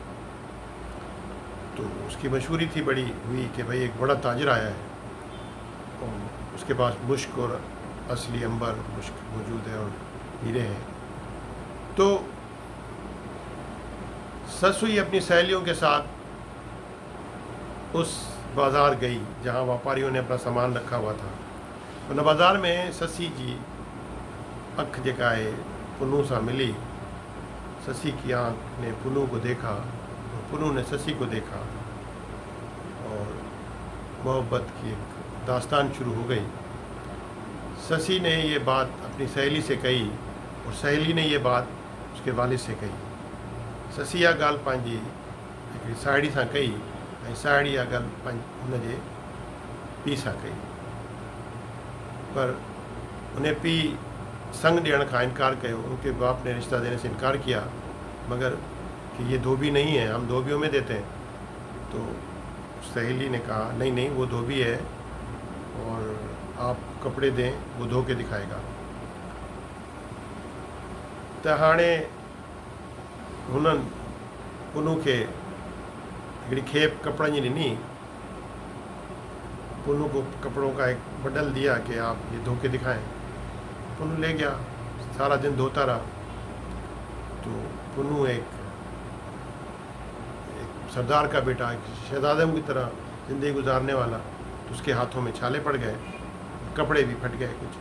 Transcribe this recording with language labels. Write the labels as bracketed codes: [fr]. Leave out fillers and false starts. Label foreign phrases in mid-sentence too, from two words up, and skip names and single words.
[hi] तो उसकी मशहूरी थी बड़ी हुई कि भाई एक बड़ा ताजिर आया है और उसके पास मुश्क और असली अंबर मुश्क मौजूद है और हीरे हैं। तो ससुई अपनी सहेलियों के साथ उस बाज़ार गई जहाँ व्यापारियों ने अपना सामान रखा हुआ था। [sd] उन बाज़ार में ससी जी अख जेका है पुनू सां मिली, [hi] ससी की आँख ने पुनू को देखा और पुनू ने ससी को देखा और मोहब्बत की एक दास्तान शुरू हो गई। ससी ने ये बात अपनी सहेली से कही और सहेली ने ये बात उसके वालिद से कही। [sd] ससी इहा ॻाल्हि पंहिंजी हिकिड़ी साहेड़ी सां कई ऐं साहेड़ी इहा ॻाल्हि हुनजे पीउ सां कई, पर उन पीउ संग ॾियण खां इनकार कयो। [hi] उनके बाप ने रिश्ता देने से इनकार किया, मगर कि ये धोबी नहीं है, हम धोबियों में देते हैं। तो सहेली ने कहा नहीं नहीं, वो धोबी है और आप कपड़े दें, वो धो के दिखाएगा। [sd] त हाणे हुननि पुनू खे हिकिड़ी खेप कपड़नि जी ॾिनी। [hi] पुनू को कपड़ों का एक बंडल दिया कि आप ये धो के दिखाएं। पुनू ले गया, सारा दिन धोता रहा। तो पुनू एक सरदार का बेटा, एक शहजादम की तरह ज़िंदगी गुजारने वाला, तो उसके हाथों में छाले पड़ गए, कपड़े भी फट गए कुछ।